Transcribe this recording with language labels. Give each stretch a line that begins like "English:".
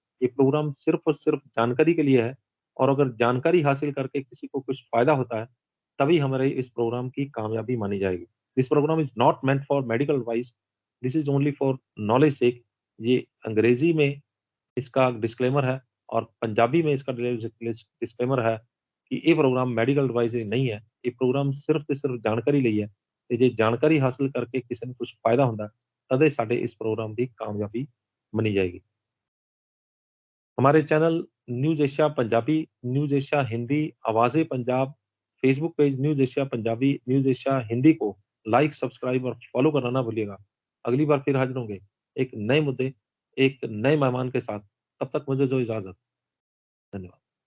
Hindi: ये प्रोग्राम सिर्फ़ और सिर्फ़ जानकारी के लिए है और अगर जानकारी हासिल करके किसी को कुछ फ़ायदा होता है, तभी हमारे इस प्रोग्राम की कामयाबी मानी जाएगी।
English: This program is not meant for medical advice, this is only for knowledge sake.
Hindi: ये अंग्रेज़ी में इसका डिस्क्लेमर है। ਔਰ ਪੰਜਾਬੀ में इसका डिस्क्लेमर है कि
Punjabi: ਇਹ ਪ੍ਰੋਗਰਾਮ ਮੈਡੀਕਲ ਐਡਵਾਈਸ ਨਹੀਂ ਹੈ। ਇਹ ਪ੍ਰੋਗਰਾਮ ਸਿਰਫ ਤੇ ਸਿਰਫ ਜਾਣਕਾਰੀ ਲਈ ਹੈ ਤੇ ਜੇ ਜਾਣਕਾਰੀ ਹਾਸਲ ਕਰਕੇ ਕਿਸੇ ਨੂੰ ਕੁਛ फ़ायदा ਹੁੰਦਾ, ਤਦੇ ਸਾਡੇ ਇਸ ਪ੍ਰੋਗਰਾਮ ਦੀ ਕਾਮਯਾਬੀ
Hindi: मनी जाएगी। हमारे channel news Asia Punjabi, news Asia Hindi, आवाज़े Punjab, Facebook page news Asia Punjabi, news Asia Hindi को लाइक, सब्सक्राइब और फ़ॉलो करना ना भूलिएगा। अगली बार फिर हाज़िर होंगे, एक नए मुद्दे, एक नए मेहमान के साथ। तब तक मुझे दो इजाज़त। धन्यवाद।